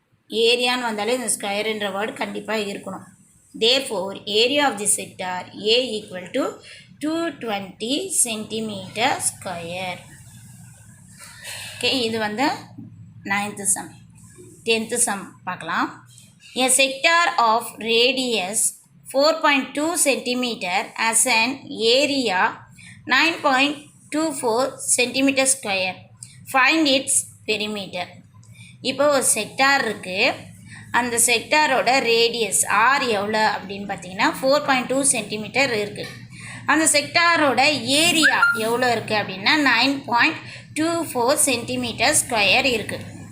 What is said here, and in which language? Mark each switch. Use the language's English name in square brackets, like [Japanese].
[Tamil] ஏரியான்னு வந்தாலே இந்த ஸ்கொயருன்ற வேர்டு கண்டிப்பாக இருக்கணும். Therefore area of the sector A equal to 220 centimetre square. Okay. இது வந்து 9th சம். 10th சம் பார்க்கலாம். [English] A sector of radius 4.2 cm has an area 9.24 cm square. Find its perimeter. [Tamil] இப்போ ஒரு செக்டார் இருக்குது. அந்த செக்டாரோட ரேடியஸ் ஆர் எவ்வளோ அப்படின்னு பார்த்தீங்கன்னா 4.2 சென்டிமீட்டர் இருக்குது. அந்த செக்டாரோட ஏரியா எவ்வளோ இருக்குது அப்படின்னா 9.24 சென்டிமீட்டர் ஸ்கொயர் இருக்குது.